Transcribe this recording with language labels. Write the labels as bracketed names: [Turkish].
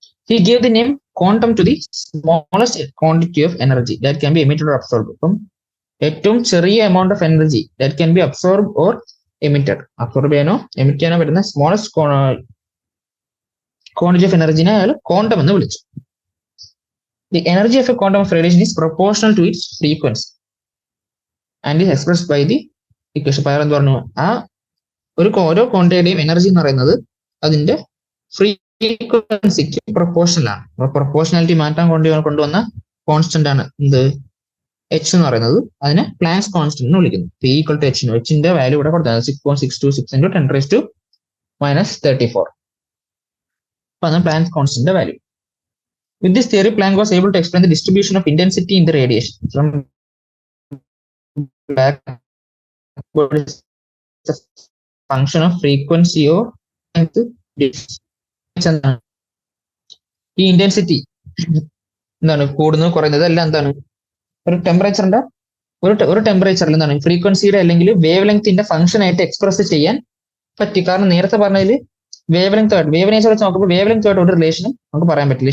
[English] He gave the name quantum to the smallest quantity of energy that can be emitted or absorbed. [Malayalam] അപ്പം ഏറ്റവും ചെറിയ amount of energy [English] that can be absorbed or emitted. [Malayalam] Absorb ചെയ്യാനോ emit ചെയ്യാനോ പറ്റുന്ന smallest quantity of എനർജിനെ അയാൾ quantum എന്ന് വിളിച്ചു. [English] The energy of a quantum of radiation is proportional to its frequency and is expressed by the equation. [Malayalam] അയാൾ എന്ത് പറഞ്ഞു, ആ ഓരോ ക്വാണ്ടിറ്റിയുടെയും എനർജി എന്ന് പറയുന്നത് അതിന്റെ ഫ്രീക്വൻസിക്ക് പ്രൊപ്പോർഷണൽ ആണ്. പ്രൊപ്പോർഷണാലിറ്റി മാറ്റാൻ കൊണ്ടുവന്ന കോൺസ്റ്റന്റ് ആണ് എന്ത്, എച്ച് എന്ന് പറയുന്നത്. അതിനെ പ്ലാങ്ക്സ് കോൺസ്റ്റന്റ് എന്ന് വിളിക്കുന്നു. P equal to H. എച്ചിന്റെ value ഇവിടെ കൊടുത്തത് 6.626 into 10⁻⁻34. അപ്പൊ അതാണ് planks constant value. [English] With this theory, Planck was able to explain the distribution of intensity in the radiation from blackbody is a function of frequency or length. [Malayalam] ഈ intensity എന്താണ് കൂടുന്നത് കുറയുന്നത് എല്ലാം എന്താണ്, ഒരു ടെമ്പറേച്ചറിന്റെ ഒരു ടെമ്പറേച്ചറിൽ എന്താണ് ഫ്രീക്വൻസിയുടെ അല്ലെങ്കിൽ വേവ് ലെങ്ത്തിന്റെ ഫംഗ്ഷൻ ആയിട്ട് എക്സ്പ്രസ് ചെയ്യാൻ പറ്റി. കാരണം നേരത്തെ പറഞ്ഞതിൽ വേവ് ലെങ്ത് ആയിട്ട് വേവ് നേച്ചർ വെച്ച് നോക്കുമ്പോൾ വേവ് ലെങ്ത് ആയിട്ട് ഒരു റിലേഷനും നമുക്ക് പറയാൻ പറ്റില്ല.